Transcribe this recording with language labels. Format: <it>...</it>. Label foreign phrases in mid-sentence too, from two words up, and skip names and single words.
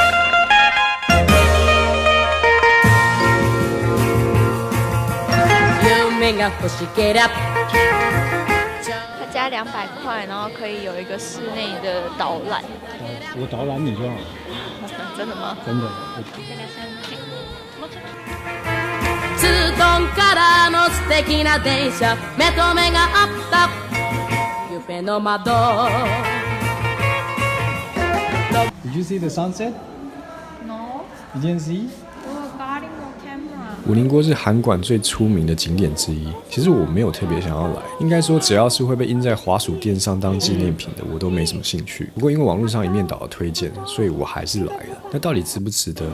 <zh>他加200块，然后可以有一个室内的导览。我导览你就好。真的吗？真的。</zh> <ja>ズドンからの素敵な電車、目と目が合った夢の窓。</ja> <en>Did you see the sunset? No. You didn't see? camera.</en> <zh>武陵锅是函馆最出名的景点之一。其实我没有特别想要来，应该说只要是会被印在滑鼠垫上当纪念品的，我都没什么兴趣。不过因为网络上一面倒的推荐，所以我还是来了。那到底值不值得呢？</zh>